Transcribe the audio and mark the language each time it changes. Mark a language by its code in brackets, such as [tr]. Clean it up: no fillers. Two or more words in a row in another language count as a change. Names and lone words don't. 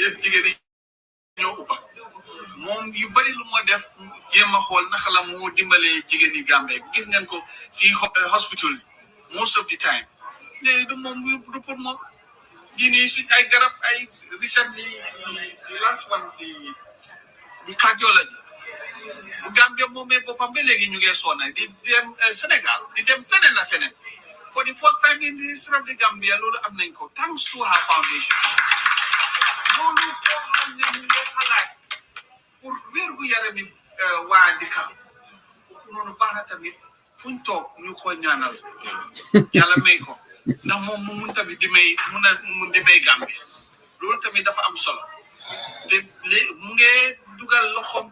[wo] yëpp jigéen ñoo ubba moom yu bari lu moo def jéem a xool naka la moo dimbalee jigéen ñi Gambie gis ngeen ko si hospital [en] most of the time [wo] léegi du moom du pour moom yii nii suñ ay garab ay [en] recently last one [wo] di cardiology bu Gambie moomee boppam ba léegi ñu ngi sonna di dem Sénégal di dem feneen a feneen [en] for the first time in the history of the Gambia [wo] loolu am nañ ko [en] thanks to her foundation [wo] loolu koo xam ne ñu ngi xalaat pour wér gu yarami waa dëkka ku noonu baax na tamit fuñ toog ñu ko ñaanal yàlla may ko ndax moom mu mun tamit di may Gambie loolu tamit dafa am solo te mu ngi dugal loxoom